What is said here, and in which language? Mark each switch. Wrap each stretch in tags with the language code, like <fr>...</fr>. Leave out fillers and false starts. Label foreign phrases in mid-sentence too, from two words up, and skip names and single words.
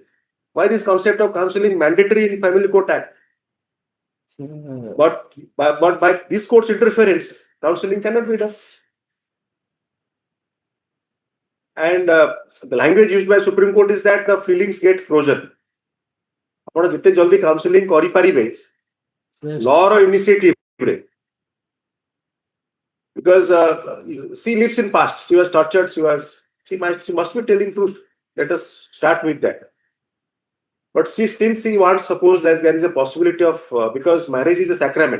<en>Why this concept of counseling mandatory in Family Court Act? But by this court's interference, counseling cannot be done. And the language used by Supreme Court is that the feelings get frozen.</en> <or>ଆପଣ ଯେତେ ଜଲ୍ଦି କାଉନସିଲିଂ କରିପାରିବେ</or> <en>law or initiative. Because she lives in past. She was tortured. She must be telling truth. Let us start with that. But she wants, suppose that there is a possibility of, because marriage is a sacrament.</en>